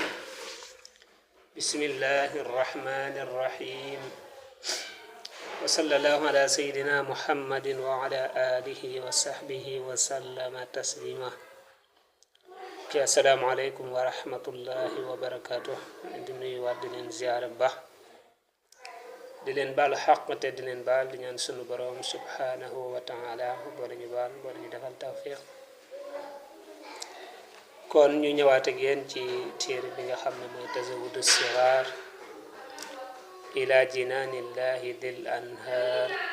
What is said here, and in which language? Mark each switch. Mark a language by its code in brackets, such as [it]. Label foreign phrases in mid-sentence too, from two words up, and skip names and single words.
[ar] بسم الله الرحمن الرحيم. وصلى الله على سيدنا محمد وعلى آله وصحبه وسلم تسليما. السلام عليكم ورحمة الله وبركاته. [wo] di nuyuwaat di leen ziyaare bu baax di leen baal xaq te di leen baal di ñaan sunu borom [ar] سبحانه وتعالى [wo] boo ñu baal boo ñu defal tawfiq. kon ñu ñëwaat ak yéen ci téere bi nga xam ne mooy tazawudu sigaar ila jinaanillahi dil anhaar.